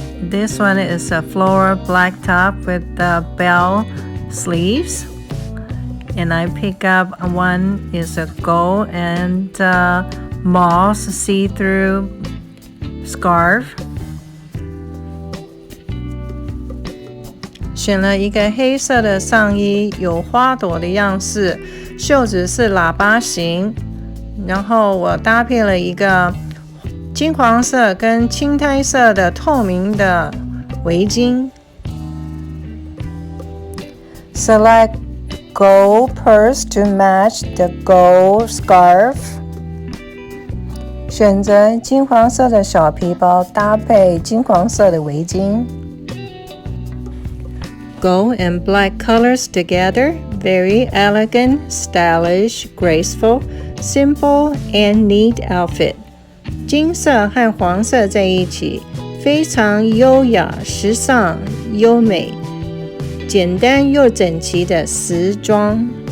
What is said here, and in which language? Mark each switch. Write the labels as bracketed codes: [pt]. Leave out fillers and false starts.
[en] This one is a floral black top with the bell sleeves. And I pick up one is a gold and moss see-through scarf. [zh] 选了一个黑色的上衣，有花朵的样式，袖子是喇叭形，然后我搭配了一个金黄色跟青苔色的透明的围巾。 [en] Select gold purse to match the gold scarf. [zh] 选择金黄色的小皮包搭配金黄色的围巾。 [en] Gold and black colors together, very elegant, stylish, graceful, simple, and neat outfit. [zh] 金色和黄色在一起，非常优雅、时尚、优美，简单又整齐的时装。